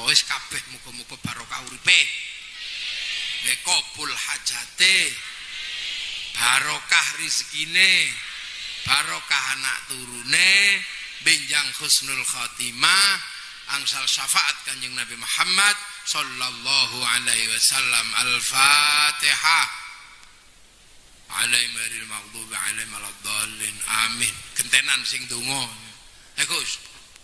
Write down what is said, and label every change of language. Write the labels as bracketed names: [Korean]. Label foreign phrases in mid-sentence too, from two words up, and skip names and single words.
[Javanese] Wis kabeh muga-muga barokah uripe, nggih kabul hajate, barokah rezekine, barokah anak turune, benjang [Arabic] حسن الخاتمة, [Javanese] angsal syafaat Kanjeng Nabi Muhammad [Arabic] صلى الله عليه وسلم. Al-Fatihah. عليهم مار المغضوب عليهم ولا الضالين. Amin. [Javanese] Gentenan sing donga. Gus.